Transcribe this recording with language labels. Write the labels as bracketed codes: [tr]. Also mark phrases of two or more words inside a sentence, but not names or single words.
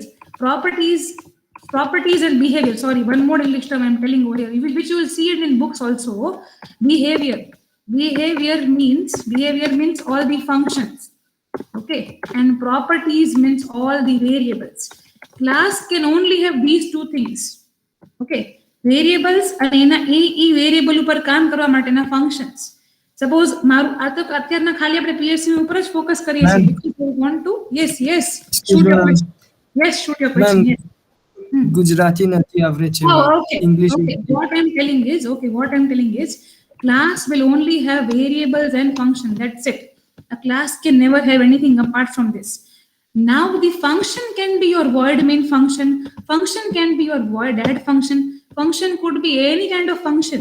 [en] Properties and behavior. Sorry, one more English term I'm telling over here, which you will see it in books also. Behavior. Behavior means all the functions. Okay, and properties means all the variables. Class can only have these two things. Okay, variables and [gu] e variable ઉપર કામ કરવા માટેના functions. Suppose મારું આ તો અત્યારના ખાલી આપણે PSC ઉપર જ ફોકસ કરીએ છીએ. [en] If you want to, yes, shoot your question. Yes, shoot your question. Yes. [gu] Gujarati નથી આવડે છે. [en] Oh, okay. English. Okay. What I'm telling is, class will only have variables and function. That's it. A class can never have anything apart from this. Now the function can be your void main function. Function can be your void add function. Function could be any kind of function.